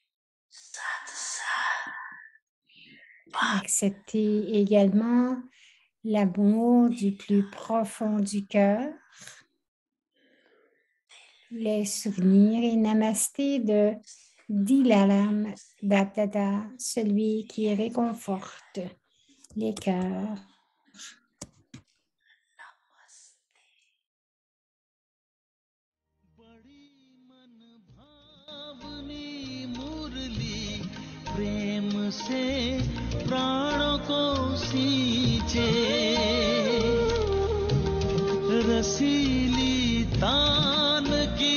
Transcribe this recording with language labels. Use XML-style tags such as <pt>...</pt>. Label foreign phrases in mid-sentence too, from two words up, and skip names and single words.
<fr>Acceptez également l'amour du plus profond du cœur, les souvenirs et namasté de Dilalam Bapdada, celui qui réconforte les cœurs.</fr> <hi>प्रेम से प्राणों को सींचे रसीली तान की</hi>